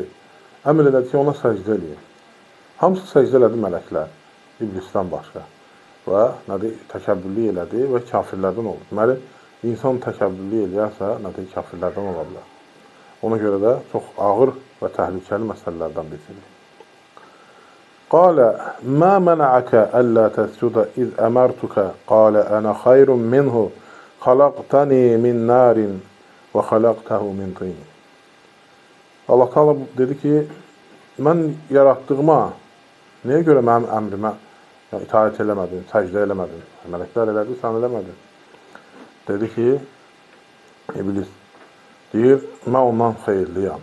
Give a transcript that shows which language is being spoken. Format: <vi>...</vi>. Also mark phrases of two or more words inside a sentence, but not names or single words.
<az>Əmr elədi ki, ona səcdə eləyin. Hamısı səcdə elədi mələklər, iblisdən başqa. Və təkəbbürlük elədi və kafirlərdən oldu. Deməli, insan təkəbbürlük eləyərsə, kafirlərdən ola bilər. Ona görə də çox ağır və təhlükəli məsələlərdən birisidir.</az> <ar>قال ما منعك ألا تسجد إذ أمرتك قال أنا خير منه خلقتني من نار وخلقته من طين.</ar> <az>Allah Teala dedi ki, mən yaratdığıma nəyə görə mənim əmrimə itaət eləmədin, səcdə eləmədin? Mələklər elədi, sən eləmədin. Dedi ki, İblis deyir, mən ondan xeyirliyəm.</az>